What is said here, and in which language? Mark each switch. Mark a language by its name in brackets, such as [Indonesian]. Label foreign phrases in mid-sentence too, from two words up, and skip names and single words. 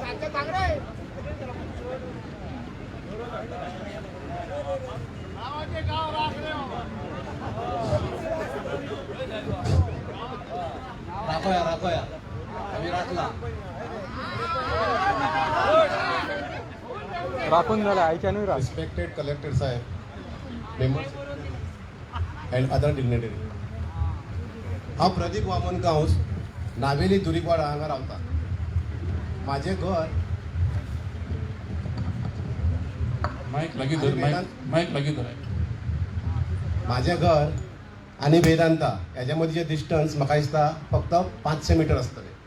[Marathi] राखोया आम्ही राखला राखून झाला आईच्या नाही राख. [English] respected collector saheb, members and other dignitary. [Konkani] हांव प्रदीप वामन गांवस नावेली दुरीकवाडा हांगा रावता. माझे घर माईक लागी धर, माईक लागी धर. माझे घर आणि वेदांता याच्या मधीचे डिस्टन्स म्हाका दिसता फक्त 500 मीटर असतले.